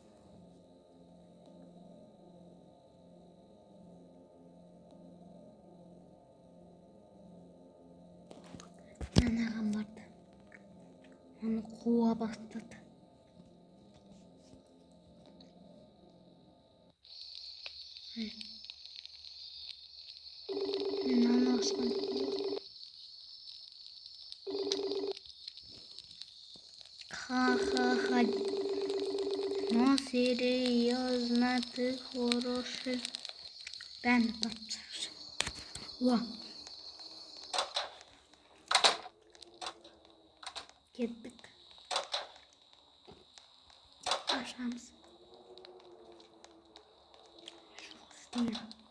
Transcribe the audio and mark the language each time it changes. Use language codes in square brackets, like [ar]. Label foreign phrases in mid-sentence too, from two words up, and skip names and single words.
[kk] Анаған барды. Оны қуа бастады. Наны ашқан. Ха-ха-ха. [ru] Но серьезно, ты хороший. [kk] Бәрін тапсыршы. О. Кеттік. Ашамыз. Жоқ істеймін.